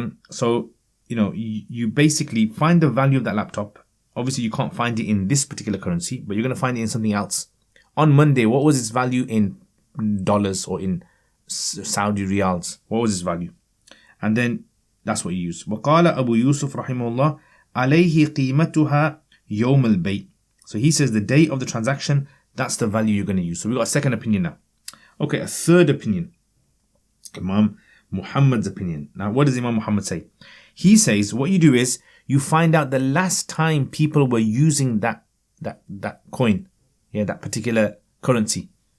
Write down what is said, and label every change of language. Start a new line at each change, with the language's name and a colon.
English: So, you basically find the value of that laptop. Obviously, you can't find it in this particular currency, but you're going to find it in something else. On Monday, what was its value in dollars or in Saudi riyals? What was its value? And then that's what you use.
Arabic: وقال أبو يوسف رحمه الله عليه قيمتها يوم البيع.
English: So he says the day of the transaction, that's the value you're going to use. So we got a second opinion now. Okay, a third opinion. Imam Muhammad's opinion. Now, what does Imam Muhammad say? He says what you do is you find out the last time people were using that coin, that particular currency.